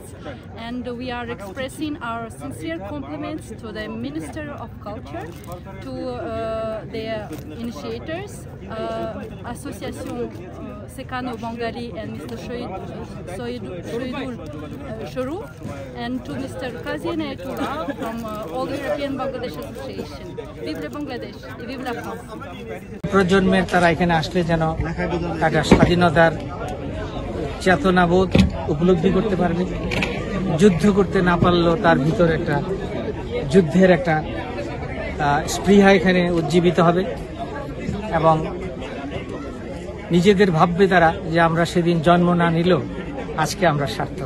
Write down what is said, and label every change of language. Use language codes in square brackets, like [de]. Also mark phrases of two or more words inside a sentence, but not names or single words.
[en] And we are expressing our sincere compliments to the Minister of Culture, to the initiators, Association Sekano Bengali and Mr. Shoidul Shuru, and to Mr. Kazien Ayatollah from All European Bangladesh Association. [fr] Vive le Bangladesh et vive la France! [bn] প্রজন্মের তারা এখানে আসলে যেন একটা স্বাধীনতার চেতনাবোধ উপলব্ধি করতে পারবে, যুদ্ধ করতে না পারলেও তার ভিতর একটা যুদ্ধের একটা স্পৃহা এখানে উজ্জীবিত হবে এবং নিজেদের ভাববে তারা যে আমরা সেদিন জন্ম না নিলেও আজকে আমরা সার্থক।